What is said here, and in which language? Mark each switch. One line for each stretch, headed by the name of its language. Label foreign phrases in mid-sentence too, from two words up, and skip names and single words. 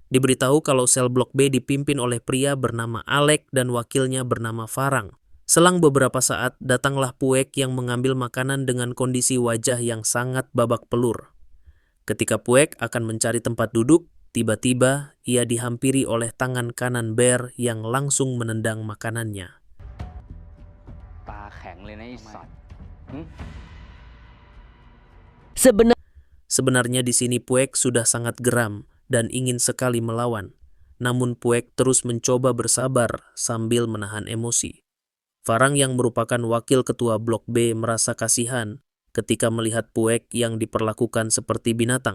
Indonesian: Diberitahu kalau sel blok B dipimpin oleh pria bernama Alex dan wakilnya bernama Farang. Selang beberapa saat, datanglah Puek yang mengambil makanan dengan kondisi wajah yang sangat babak pelur. Ketika Puek akan mencari tempat duduk, tiba-tiba ia dihampiri oleh tangan kanan Bear yang langsung menendang makanannya.
Thai: ตาแข็งเลยนะไอ้สัตว์
Indonesian: Sebenarnya di sini Puek sudah sangat geram dan ingin sekali melawan. Namun Puek terus mencoba bersabar sambil menahan emosi. Farang yang merupakan wakil ketua Blok B merasa kasihan ketika melihat Puek yang diperlakukan seperti binatang.